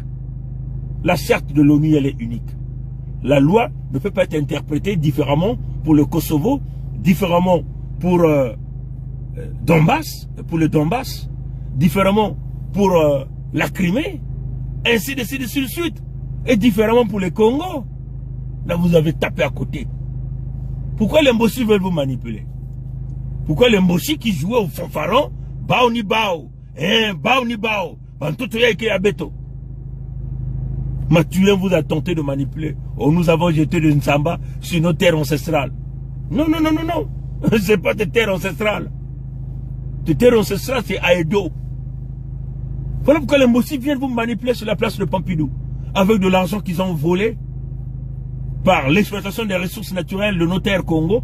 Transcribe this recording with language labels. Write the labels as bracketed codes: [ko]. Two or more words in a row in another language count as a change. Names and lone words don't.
[fr] La charte de l'ONU, elle est unique. La loi ne peut pas être interprétée différemment pour le Kosovo, différemment pour Donbass, pour le Donbass, différemment pour la Crimée, ainsi de suite, et différemment pour le Congo. Là, vous avez tapé à côté. Pourquoi les Mbossi veulent vous manipuler? Pourquoi les Mbossi qui jouaient au fanfaron, bao ni bao, bao ni bao, bantuto ya ike abeto. Mathurin vous a tenté de manipuler. Oh, nous avons jeté de Nsamba sur nos terres ancestrales. Non, non, non, non, non. C'est pas des terres ancestrales. Des terres ancestrales, c'est Aedo. Voilà pourquoi les Mossi viennent vous manipuler sur la place de Pompidou. Avec de l'argent qu'ils ont volé par l'exploitation des ressources naturelles de nos terres Congo.